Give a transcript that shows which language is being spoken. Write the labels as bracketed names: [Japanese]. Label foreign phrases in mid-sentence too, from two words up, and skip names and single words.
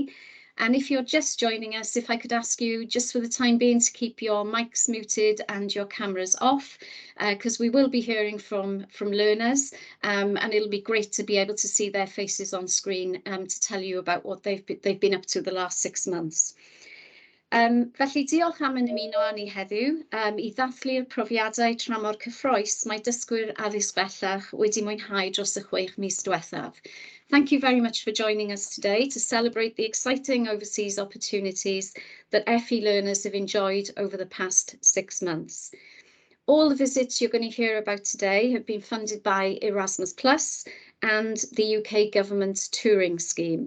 [English] And if you're just joining us, if I could ask you just for the time being to keep your mics muted and your cameras off, because we will be hearing from learners, and it'll be great to be able to see their faces on screen to tell you about what they've been up to the last 6 months. [Welsh] Felly diolch am yn ymuno â ni heddiw I ddathlu'r profiadau tramor cyffrous mae dysgwyr addysg bellach wedi mwynhau dros y 6 mis diwethaf. [English] Thank you very much for joining us today to celebrate the exciting overseas opportunities that FE learners have enjoyed over the past 6 months. All the visits you're going to hear about today have been funded by Erasmus Plus and the UK government's touring scheme.